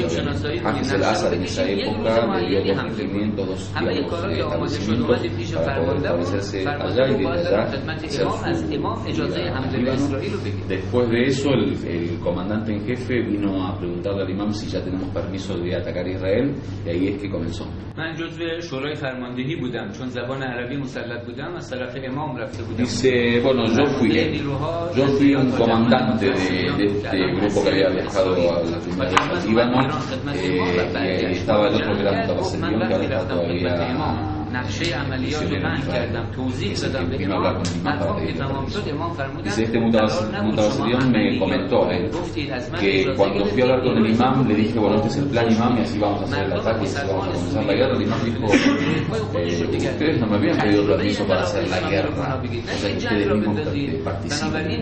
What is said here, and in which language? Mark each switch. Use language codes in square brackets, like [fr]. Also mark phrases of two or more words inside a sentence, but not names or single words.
[es] Hafiz al-Assad en esa época le dio 2.500 establecimientos para poder establecerse allá y desde allá hacer su Líbano. Después de eso, el comandante en jefe vino a preguntarle al imam si ya tenemos permiso de atacar a Israel, y ahí es que comenzó. [fa] من جزو شورای فرماندهی بودم چون زبان عربی مسلط بودم از طرف امام رفته بودم. [es] Dice, bueno, yo fui un comandante de este grupo que había viajado a la primera vez al Líbano, y estaba el otro que era Mustafa Sedión, que ahora está todavía [fa] نقشه عملیات رو بند کردم توضیح دادم به امام مطلب که تمام شد امام فرمودن [es] Dice, este Mutabasirión me comentó que cuando fui a hablar con el imam le dije, bueno, este es el plan imam y así vamos a hacer el ataque y así vamos a comenzar la guerra. El imam dijo, ustedes no me habían pedido permiso para hacer la guerra, o sea que ustedes mismos participen.